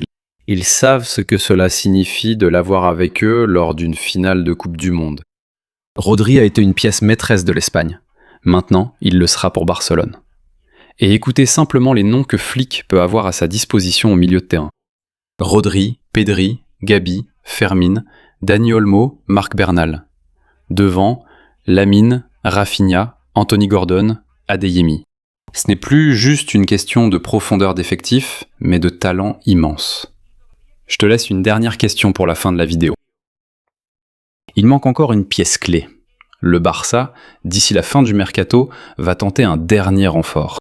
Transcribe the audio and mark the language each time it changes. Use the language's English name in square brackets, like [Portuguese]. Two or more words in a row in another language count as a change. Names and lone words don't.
[French] Ils savent ce que cela signifie de l'avoir avec eux lors d'une finale de Coupe du Monde. Rodri a été une pièce maîtresse de l'Espagne. Maintenant, il le sera pour Barcelone. Et écoutez simplement les noms que Flick peut avoir à sa disposition au milieu de terrain. Rodri, Pedri, Gabi, Fermín, Dani Olmo, Marc Bernal. Devant, Lamine, Rafinha, Anthony Gordon, Adeyemi. Ce n'est plus juste une question de profondeur d'effectif, mais de talent immense. Je te laisse une dernière question pour la fin de la vidéo. Il manque encore une pièce clé. Le Barça, d'ici la fin du mercato, va tenter un dernier renfort.